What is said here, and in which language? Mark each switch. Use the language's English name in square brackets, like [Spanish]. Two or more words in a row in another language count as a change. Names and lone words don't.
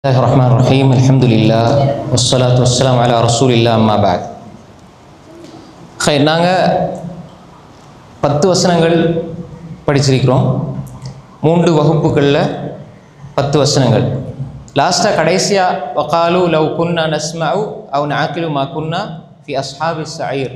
[Arabic] بسم الله الرحمن الرحيم الحمد لله والصلاة والسلام على رسول الله أما بعد. [Tamil] நாங்கள் 10 வசனங்கள் படிச்சிருக்கிறோம். 3 வகுப்புகளில் 10 வசனங்கள். லாஸ்ட்டாக கடைசியாக [Arabic] وقالوا لو كنا نسمع أو نعقل ما كنا في أصحاب السعير.